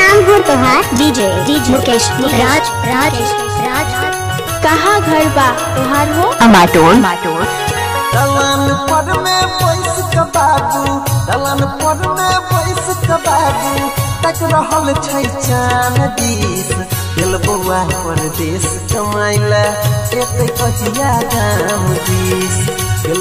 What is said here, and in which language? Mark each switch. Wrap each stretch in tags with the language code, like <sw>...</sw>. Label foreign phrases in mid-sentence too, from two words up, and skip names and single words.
<bho>हो तोहार डीजे मुकेश राज कहाँ घर बा तोहार हो अमाटोल</bho> <mai>दलान पर में पैस के बाबू दलान पर में पैस के बाबू तक रहल छै चान दिस दिल बउआ परदेश कमाइला एते कहिया गाम दिस दिल</mai>